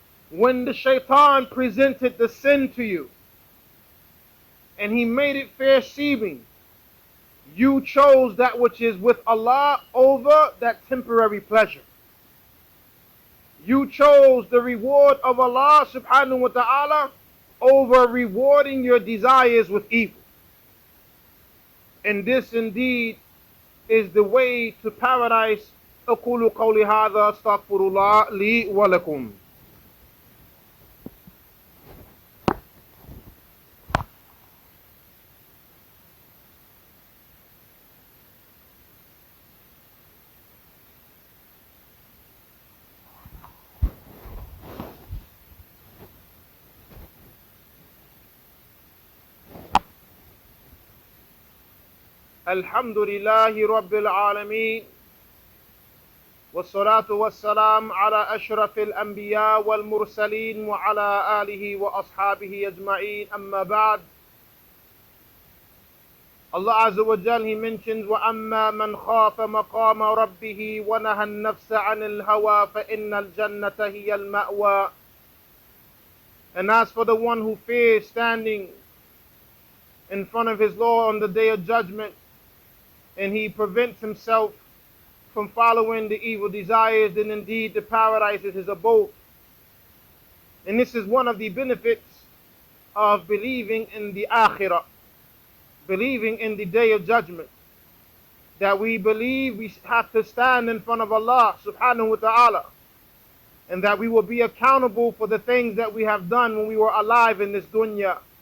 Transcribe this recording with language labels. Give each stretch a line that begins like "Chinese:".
English: When the shaitan presented the sin to you and he made it fair seeming, you chose that which is with Allah over that temporary pleasure. You chose the reward of Allah subhanahu wa ta'ala over rewarding your desires with evil. And this indeed is the way to paradise.
Arabic: أقول قولي هذا أستغفر الله لي ولكم. الحمد لله رب العالمين، والصلاة والسلام على أشرف الأنبياء والمرسلين وعلى آله وأصحابه أجمعين. أما بعد. Allah Azza wa Jal,
English: He mentions,
Arabic: وَأَمَّا مَنْ خَافَ مَقَامَ رَبِّهِ وَنَهَى النَّفْسَ عَنِ الْهَوَى فَإِنَّ الْجَنَّةَ هِيَ الْمَأْوَى.
English: And as for the one who fears standing in front of his Lord on the day of judgment, and he prevents himself from following the evil desires, then indeed the paradise is his abode. And this is one of the benefits of believing in the akhirah, believing in the day of judgment, that we believe we have to stand in front of Allah subhanahu wa ta'ala, and that we will be accountable for the things that we have done when we were alive in this dunya.